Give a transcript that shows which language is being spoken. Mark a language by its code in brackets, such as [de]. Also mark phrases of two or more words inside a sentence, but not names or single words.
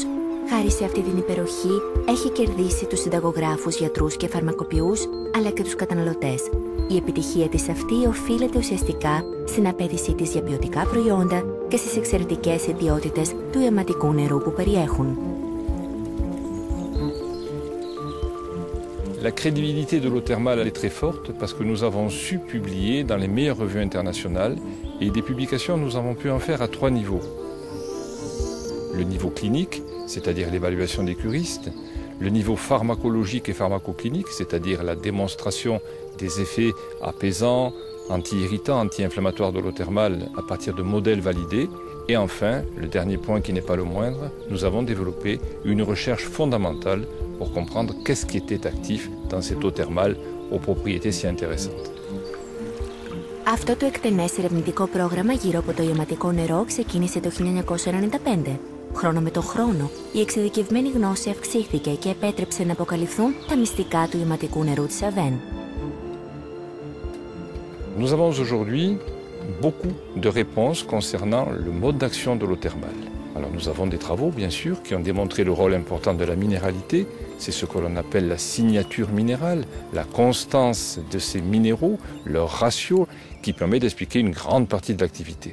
[el] Χάρη σε αυτή την υπεροχή, έχει κερδίσει τους συνταγογράφους, γιατρούς και φαρμακοποιούς, αλλά και τους καταναλωτές. Η επιτυχία της αυτή οφείλεται ουσιαστικά στην απέτησή της για ποιοτικά προϊόντα και στις εξαιρετικές ιδιότητες του ιαματικού νερού που περιέχουν. [fr] La crédibilité de l'eau thermale est très forte parce que nous avons su publier dans les meilleures revues internationales et des publications nous avons pu en faire à 3 niveaux. Le niveau clinique, c'est-à-dire l'évaluation des curistes, le niveau pharmacologique et pharmacoclinique, c'est-à-dire la démonstration des effets apaisants, anti-irritants, anti-inflammatoires de l'eau thermale à partir de modèles validés. Et enfin, le dernier point qui n'est pas le moindre, nous avons développé une recherche fondamentale pour comprendre qu'est-ce qui était actif dans cette eau thermale aux propriétés si intéressantes. [el] Αυτό το εκτενές ερευνητικό πρόγραμμα γύρω από το ιαματικό νερό ξεκίνησε το 1995. Χρόνο με το χρόνο, η εξειδικευμένη γνώση αυξήθηκε και επέτρεψε να αποκαλυφθούν τα μυστικά του ιαματικού νερού της Aven. [fr] Nous avons aujourd'hui beaucoup de réponses concernant le mode d'action de l'eau thermale. Alors nous avons des travaux, bien sûr, qui ont démontré le rôle important de la minéralité. C'est ce que l'on appelle la signature minérale, la constance de ces minéraux, leur ratio, qui permet d'expliquer une grande partie de l'activité.